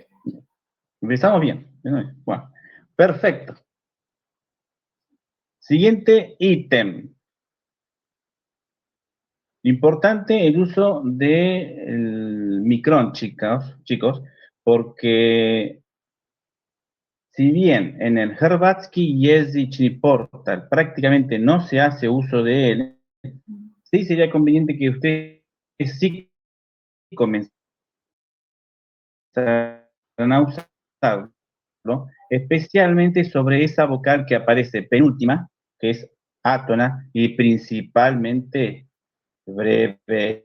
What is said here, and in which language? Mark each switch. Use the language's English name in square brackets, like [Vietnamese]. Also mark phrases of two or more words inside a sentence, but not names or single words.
[Spanish] Empezamos bien. Bueno, perfecto. Siguiente ítem. Importante el uso del micrón, chicos, porque si bien en el Hrvatski jezični portal prácticamente no se hace uso de él, sí sería conveniente que ustedes sí comenzaran a usarlo, especialmente sobre esa vocal que aparece penúltima, que es átona, y principalmente breve.